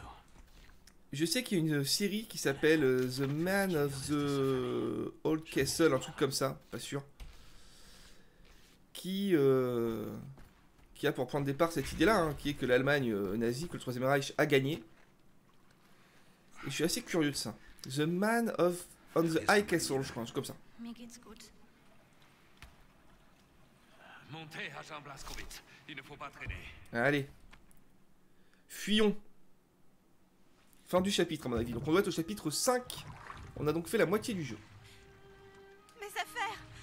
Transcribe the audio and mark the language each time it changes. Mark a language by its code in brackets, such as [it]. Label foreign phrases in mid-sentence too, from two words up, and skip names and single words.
[fr] Je sais qu'il y a une série qui s'appelle The Man of the Old Castle, un truc comme ça, pas sûr. Qui a pour point de départ cette idée-là, hein, qui est que l'Allemagne nazie, que le Troisième Reich a gagné. Et je suis assez curieux de ça. The Man of on the High Castle, je crois, un truc comme ça. [de] Mir geht's gut. [fr] Montez, agent Blazkowicz. Il ne faut pas traîner. Allez. Fuyons. Fin du chapitre, à mon avis. Donc on doit être au chapitre 5. On a donc fait la moitié du jeu. Mes affaires.